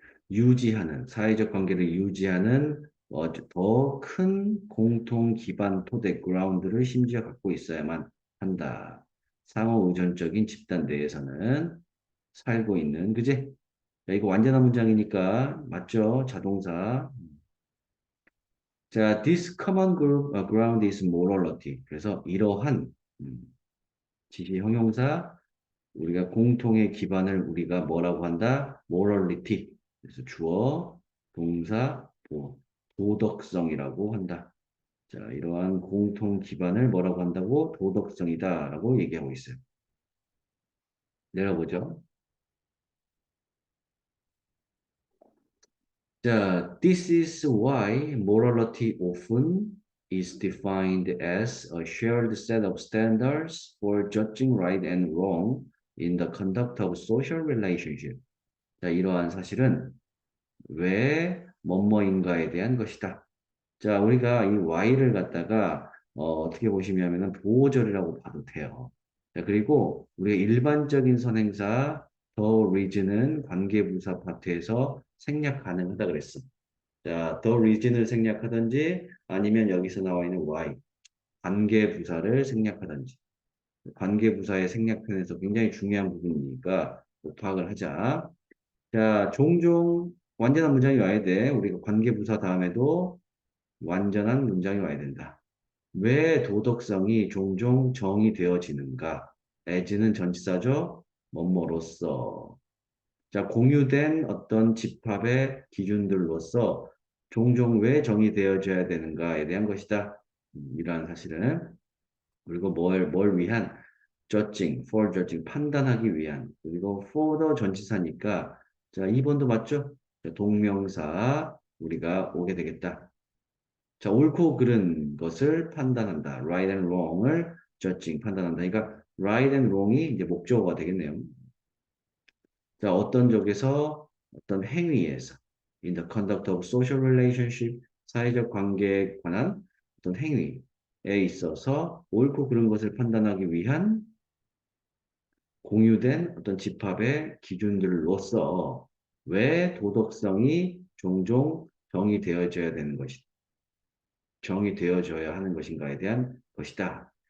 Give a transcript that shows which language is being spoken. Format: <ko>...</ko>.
<ko>유지하는, 사회적 관계를 유지하는 더 큰 공통 기반 토대, 그라운드를 심지어 갖고 있어야만 한다. 상호 의존적인 집단 내에서는 살고 있는, 그지? 자, 이거 완전한 문장이니까, 맞죠? 자동사.</ko> <en>자, this common group, ground is morality.</en> <ko>그래서 이러한 지시 형용사, 우리가 공통의 기반을 우리가 뭐라고 한다?</ko> <en>morality.</en> <ko>그래서 주어, 동사, 도덕성이라고 한다. 자, 이러한 공통 기반을 뭐라고 한다고? 도덕성이다라고 얘기하고 있어요. 내려보죠.</ko> <en>자, this is why morality often is defined as a shared set of standards for judging right and wrong in the conduct of social relationship.</en> <ko>자, 이러한 사실은 왜 뭐뭐인가에 대한 것이다. 자, 우리가 이 y를 갖다가 떻게 보시면은 보호절이라고 봐도 돼요. 자, 그리고 우리가 일반적인 선행사 the reason은 관계부사 파트에서 생략 가능하다 그랬어. 자, the reason을 생략하든지 아니면 여기서 나와 있는 y 관계부사를 생략하든지 관계부사의 생략편에서 굉장히 중요한 부분이니까 꼭 파악을 하자. 자, 종종 완전한 문장이 와야 돼. 우리가 관계부사 다음에도 완전한 문장이 와야 된다. 왜 도덕성이 종종 정의되어지는가? as는 전치사죠. 뭐뭐로써. 자, 공유된 어떤 집합의 기준들로서 종종 왜 정의되어져야 되는가에 대한 것이다. 이러한 사실은. 그리고 뭘 위한?</ko> <en>judging, for judging,</en> <ko>판단하기 위한. 그리고 for the 전치사니까, 자, 2번도 맞죠? 자, 동명사, 우리가 오게 되겠다. 자, 옳고 그른 것을 판단한다. right and wrong을 judging, 판단한다. 그러니까 right and wrong이 이제 목적어가 되겠네요. 자, 어떤 쪽에서 어떤 행위에서</ko> <en>in the conduct of social relationship,</en> <ko>사회적 관계에 관한 어떤 행위에 있어서 옳고 그른 것을 판단하기 위한 공유된 어떤 집합의 기준들로서 왜 도덕성이 종종 정의되어져야 되는 것이 정의되어져야 하는 것인가에 대한 것이다.</ko>